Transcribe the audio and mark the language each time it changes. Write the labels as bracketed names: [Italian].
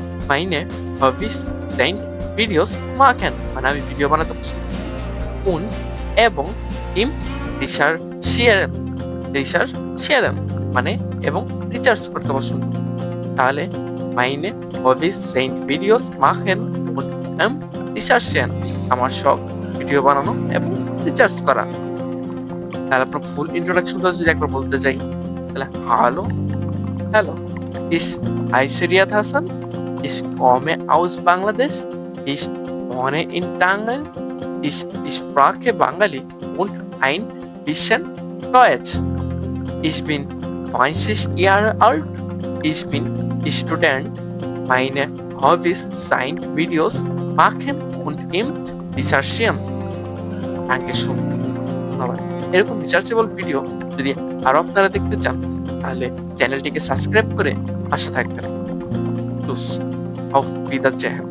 [German] meine Hobbys sind Videos machen [Bangla] মানে আমি video বানাতে পছন্দ করি, und এবং [German] im recherchieren recherchieren [Bangla] মানে এবং রিসার্চ করতে পছন্দ করি। [German] তাহলে meine Hobbys sind Videos machen und im recherchieren [Bangla] আমার শখ ভিডিও বানানো এবং রিসার্চ করা। তাহলে আপনার ফুল ইন্ট্রোডাকশনটা যদি একবার বলতে চাই তাহলে hello [German] ich heiße Riyad Hassan, ich komme aus Bangladesch, ich wohne in Tangal, ich spreche Bengali und ein bisschen Deutsch. Ich bin 20 Jahre alt, ich bin Student, meine Hobbys sind Videos machen und im Recherchieren. Dankeschön. [Bangla] ধন্যবাদ। এরকম researchable video যদি আরো আপনারা দেখতে চান তাহলে চ্যানেলটিকে subscribe করে পাশে থাকবেন। [German] Auf Wiedersehen.